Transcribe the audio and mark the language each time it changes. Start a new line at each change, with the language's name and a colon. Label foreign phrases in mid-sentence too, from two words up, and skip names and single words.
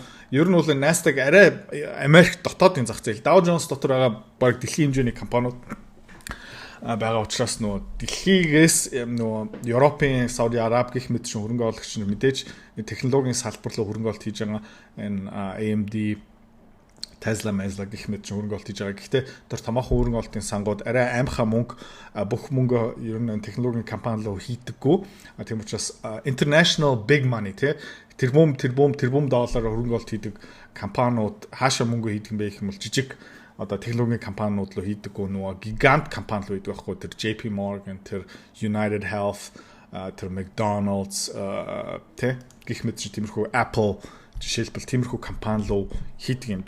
Mongolian: Ер нь бол Nasdaq арай Америк дотоодын зах зээл Dow Jones дотор байгаа баг дэлхийн хэмжээний компаниуд байгаа учраас нөгөө дэлхийгээс нөгөө Европын Сауди Араб гэх мэт шиг хөрөнгө оруулагч нар мэдээж технологийн салбар руу хөрөнгө оруулалт хийж байгаа энэ AMD Tesla гэх мэт хөрөнгө оруулалт хийж байгаа. Гэхдээ тэр томоохон хөрөнгө оруулалтын сангууд арай аимхаа мөнгө бүх мөнгө ер нь технологийн компани руу хийдэггүй. Тийм учраас
English: international big money
Mongolian: тэрбум доллараар хөрөнгө оруулалт хийдэг компаниуд хаашаа мөнгө хийдэг юм бэ гэх юм бол жижиг одоо технологийн компаниуд руу хийдэггүй нөгөө гигант компани руу хийдэг байхгүй. Тэр JP Morgan, тэр United Health, тэр McDonald's гэх мэт тиймэрхүү Apple жишээлбэл тиймэрхүү компани руу хийдэг юм.